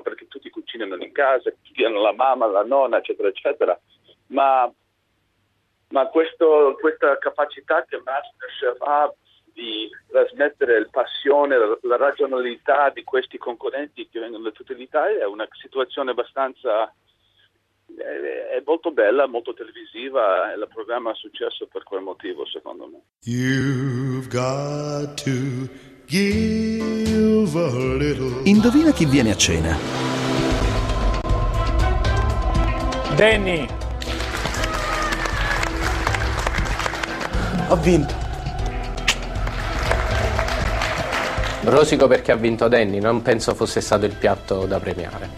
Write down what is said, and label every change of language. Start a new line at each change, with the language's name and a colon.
Italian: Perché tutti cucinano in casa, cucinano la mamma, la nonna, eccetera, eccetera, ma questa capacità che MasterChef ha di trasmettere la passione, la razionalità di questi concorrenti che vengono da tutta l'Italia è una situazione abbastanza è molto bella, molto televisiva, e il programma ha successo per quel motivo, secondo me.
English: You've got to give a little.
Italian: Indovina chi viene a cena. Danny. Ho vinto. Rosico perché ha vinto Danny, non penso fosse stato il piatto da premiare.